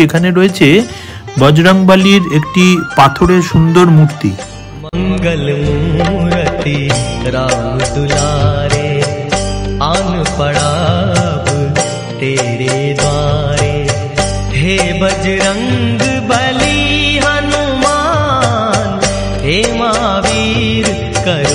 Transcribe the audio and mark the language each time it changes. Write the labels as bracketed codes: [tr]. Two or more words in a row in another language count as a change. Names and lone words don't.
[bn] এখানে রয়েছে বজরংবলীর একটি পাথরের সুন্দর মূর্তি। [hi] मंगल मूर्ति राम दुलारे आन पड़ा तेरे द्वारे हे बजरंग बली हनुमान हे महावीर करो।